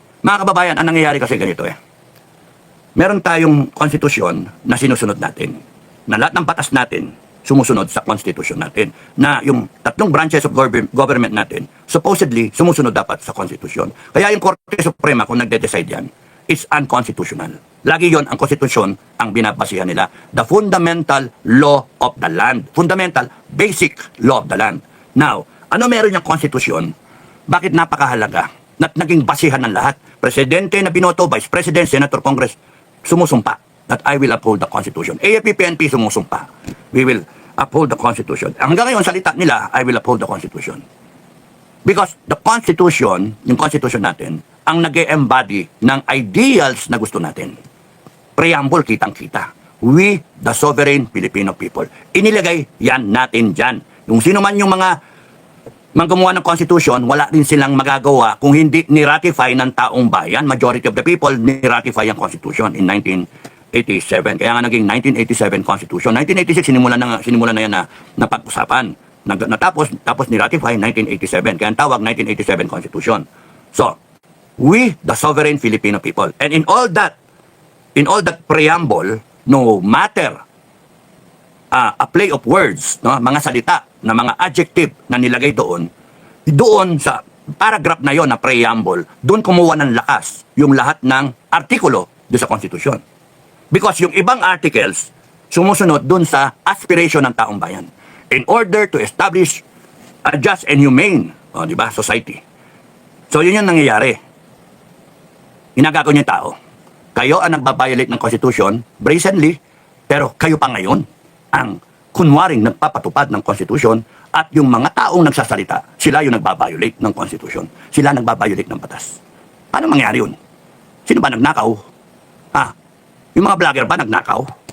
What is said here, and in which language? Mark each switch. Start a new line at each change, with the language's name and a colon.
Filipino: Mga kababayan, ang nangyayari kasi ganito eh. Meron tayong konstitusyon na sinusunod natin, na lahat ng batas natin sumusunod sa konstitusyon natin, na yung
English: 3 branches of government
Filipino: natin supposedly sumusunod dapat sa konstitusyon. Kaya yung Korte Suprema kung nagde-decide yan,
English: it's unconstitutional.
Filipino: Lagi yon ang konstitusyon ang binabasihan nila.
English: The fundamental law of the land. Fundamental, basic law of the land.
Filipino: Now, ano meron yung konstitusyon? Bakit napakahalaga? At naging basihan ng lahat. Presidente na binoto, Vice President, Senator, Congress, sumusumpa
English: that I will uphold the Constitution.
Filipino: AFP, PNP sumusumpa.
English: We will uphold the Constitution.
Filipino: Hanggang ngayon, salita nila,
English: I will uphold the Constitution.
Filipino: Because the Constitution, yung Constitution natin, ang nag-embody ng ideals na gusto natin. Preamble, kitang-kita.
English: We, the sovereign Filipino people.
Filipino: Inilagay yan natin dyan. Yung sino man yung mga gumawa ng Constitution, wala din silang magagawa kung hindi ni-ratify ng taong bayan.
English: Majority of the people
Filipino: ni-ratify ang
English: Constitution in 1987.
Filipino: Kaya nga naging 1987 Constitution. 1986, sinimulan na yan na pag-usapan. Tapos ni-ratify 1987. Kaya ang tawag 1987 Constitution.
English: So, we, the sovereign Filipino people. And in all that preamble, no matter a play of words,
Filipino: no, mga salita, na mga adjective na nilagay doon sa paragraph na yon na preamble, doon kumuha ng lakas yung lahat ng artikulo doon sa Constitution. Because yung ibang articles, sumusunod doon sa aspiration ng taong bayan.
English: In order to establish a just and humane,
Filipino: di ba,
English: society.
Filipino: So yun yung nangyayari. Ginagago niyo yung tao. Kayo ang nagbabiolate ng Constitution, brazenly, pero kayo pa ngayon ang kunwaring nagpapatupad ng Constitution at yung mga taong nagsasalita, sila yung nagbabiolate ng Constitution. Sila nagbabiolate ng batas. Paano mangyari yun? Sino ba nagnakaw? Yung mga vlogger ba nagnakaw?